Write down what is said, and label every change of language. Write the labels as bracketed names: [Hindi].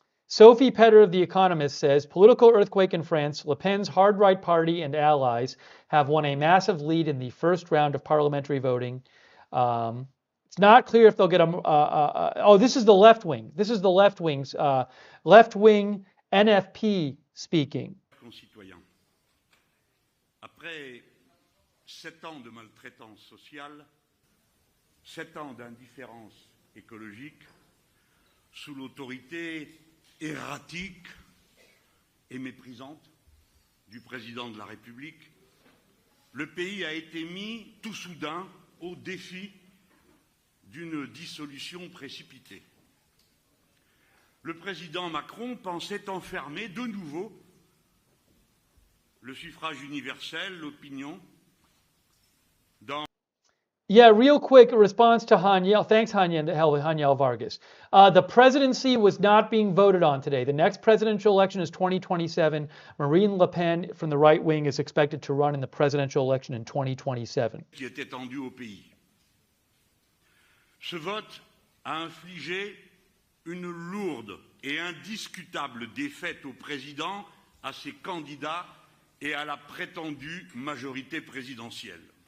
[English] Sophie Petter of The Economist says, political earthquake in France, Le Pen's hard-right party and allies have won a massive lead in the first round of parliamentary voting. It's not clear if they'll get this is the left wing. This is the left wing's left-wing NFP speaking. [French] Après 7 ans de maltraitance sociale, 7 ans d'indifférence écologique, sous l'autorité erratique et méprisante du président de la République, le pays a été mis tout soudain au défi d'une dissolution précipitée. Le président Macron pensait enfermer de nouveau le suffrage universel, l'opinion, dans... [English] Yeah, real quick response to Haniel. Thanks, Haniel Vargas. The presidency was not being voted on today. The next presidential election is 2027. Marine Le Pen from the right wing is expected to run in the presidential election in 2027. [French] Qui était tendu au pays. Ce vote a infligé une lourde et indiscutable défaite au président, à ses candidats et à la prétendue majorité présidentielle.